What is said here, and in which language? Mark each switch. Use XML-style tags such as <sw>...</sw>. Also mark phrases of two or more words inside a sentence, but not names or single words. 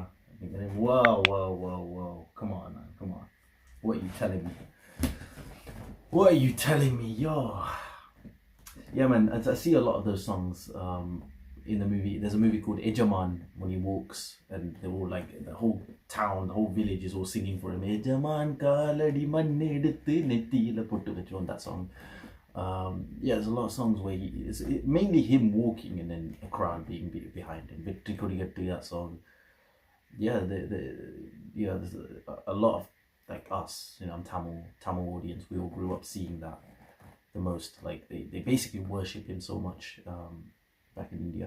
<en>Whoa, whoa, whoa, whoa. Come on, man. Come on. What are you telling me? What are you telling me? Yo. Yeah, man. I see a lot of those songs in the movie. There's a movie called Ejaman when he walks, and they're all like, the whole town, the whole village is all singing for him.</en> <ta>எஜமான் காலடி மண்ணெடுத்து நெற்றியில பொட்டு வெச்சு</ta> <en>on that song. Yeah, there's a lot of songs where it's mainly him walking and then a crowd being behind him. Victory could get to that song. Yeah, there's a lot of like us, you know, Tamil audience. We all grew up seeing that the most. Like they basically worship him so much back in India.</en>